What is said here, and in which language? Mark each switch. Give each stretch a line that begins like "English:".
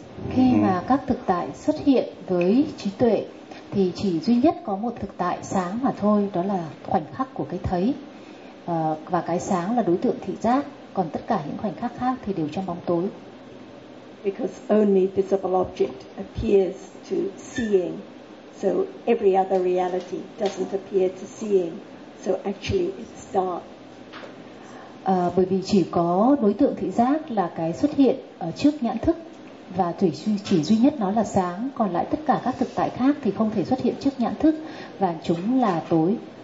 Vietnamese: Khi mà các thực tại xuất hiện với trí tuệ, thì chỉ duy nhất có một thực tại sáng mà thôi, đó là khoảnh khắc của cái thấy. Và cái sáng là đối tượng thị giác. Còn tất cả những khoảnh khắc khác thì đều trong bóng tối.
English: Because only visible object appears to seeing, so every other reality doesn't appear to seeing, so actually it's dark.
Vietnamese: Bởi vì chỉ có đối tượng thị giác là cái xuất hiện ở trước nhãn thức, và chỉ duy nhất nó là sáng, còn lại tất cả các thực tại khác thì không thể xuất hiện trước nhãn thức và chúng là tối.